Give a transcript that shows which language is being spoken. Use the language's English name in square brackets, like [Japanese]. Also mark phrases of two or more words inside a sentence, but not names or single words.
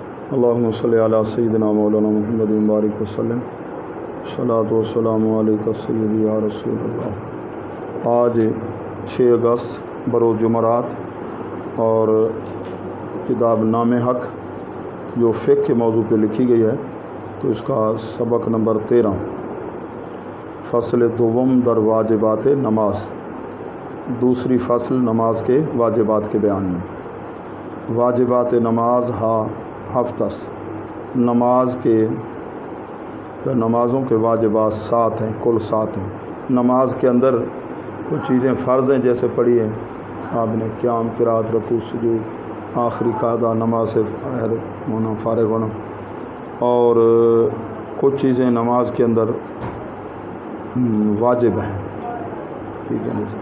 [Arabic] اللہم صلی علی سیدنا مولانا محمد مبارک وسلم صلاۃ والسلام علیکہ سیدی یا رسول اللہ۔ [Urdu] آج 6 اگست بروز جمعرات اور کتاب نام حق جو فقہ کے موضوع پہ لکھی گئی ہے تو اس کا سبق نمبر 13 [Persian] فصل دوم در واجبات نماز، [Urdu] دوسری فصل نماز کے واجبات کے بیان میں۔ [Persian] واجبات نماز ہفتس، [Urdu] نماز کے یا نمازوں کے واجبات 7 ہیں، کل 7 ہیں۔ نماز کے اندر کچھ چیزیں فرض ہیں جیسے پڑھی ہیں آپ نے، قیام، قرات، رکوع، سجود، آخری قاعدہ نماز سے فارغ ہونا، اور کچھ چیزیں نماز کے اندر واجب ہیں، ٹھیک ہے نا جی۔